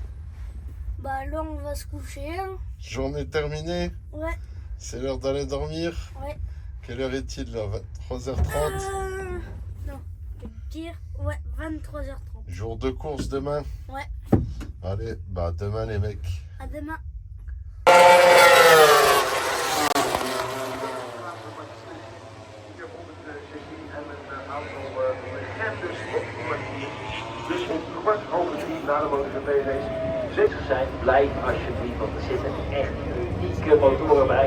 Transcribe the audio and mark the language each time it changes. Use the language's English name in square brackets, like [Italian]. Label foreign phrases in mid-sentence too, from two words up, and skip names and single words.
[French] Bah là on va se coucher. Hein. journée terminée. Ouais, C'est l'heure d'aller dormir. ouais. Quelle heure est-il là? 23h30. Non, je peux te dire, ouais, 23h30. Jour de course demain. Ouais, Allez, bah demain les mecs. à demain. [Dutch] Dus om 3:15 na de MotoGP-race. Zeker zijn, blijf alsjeblieft, want er zitten echt unieke motoren bij.